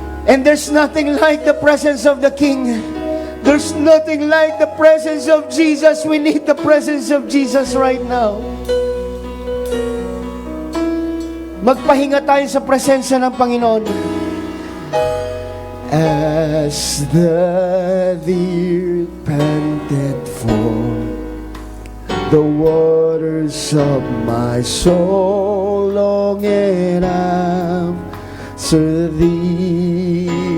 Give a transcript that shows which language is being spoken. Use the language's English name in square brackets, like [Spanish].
[English] And there's nothing like the presence of the King. There's nothing like the presence of Jesus. We need the presence of Jesus right now. [Filipino] Magpahinga tayo sa presensya ng Panginoon. [English] As the deer panted for the waters of my soul, longing after thee.